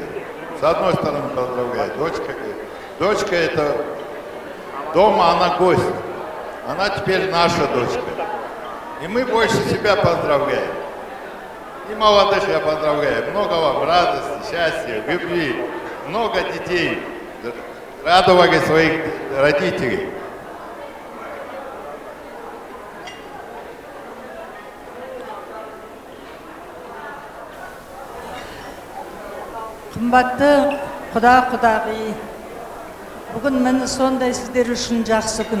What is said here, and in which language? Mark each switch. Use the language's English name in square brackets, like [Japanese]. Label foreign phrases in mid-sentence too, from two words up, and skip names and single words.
[Russian] С одной стороны поздравляю, дочка это дома, она гость. Она теперь наша дочка. И мы больше себя поздравляем. И молодых я поздравляю. Много вам радости, счастья, любви. Много детей радовали своих родителей. [Kazakh] Қымбатты құда-құдағи, бүгін міне сондай сіздер үшін жақсы күн.